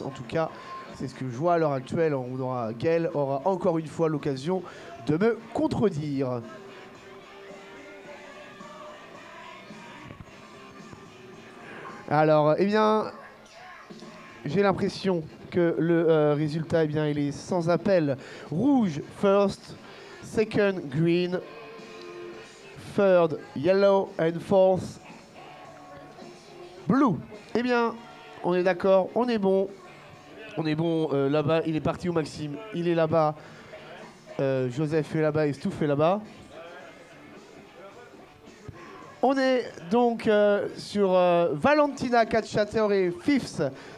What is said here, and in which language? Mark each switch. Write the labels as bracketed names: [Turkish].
[French] En tout cas, c'est ce que je vois à l'heure actuelle. Gaël aura encore une fois l'occasion de me contredire. Alors, eh bien, j'ai l'impression que le résultat, eh bien, il est sans appel. [English] Rouge, first, second, green, third, yellow, and fourth, blue. [French] Eh bien, on est d'accord, on est bon. On est bon, là-bas, il est parti où Maxime? Il est là-bas. Joseph est là-bas et Stouff est là-bas. On est donc sur Valentina Cacciatore, 5th.